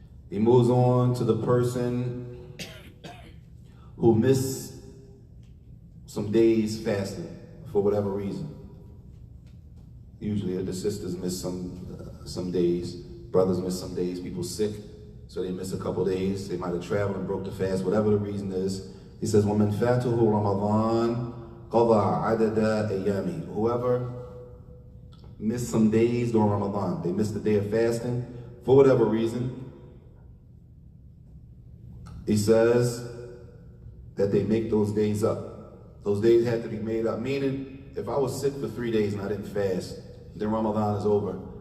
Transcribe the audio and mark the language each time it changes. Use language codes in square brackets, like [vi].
[en] He moves on to the person who missed some days fasting for whatever reason. Usually the sisters miss some days, brothers miss some days, people sick, so they miss a couple days. They might have traveled and broke the fast, whatever the reason is. He says, [ar] وَمَنْ فَاتُهُ رَمَضَانَ قَضَى عَدَدَ أَيَّامِ. [en] Whoever missed some days during Ramadan, they missed the day of fasting for whatever reason, he says that they make those days up. Those days had to be made up. Meaning, if I was sick for 3 days and I didn't fast, then Ramadan is over.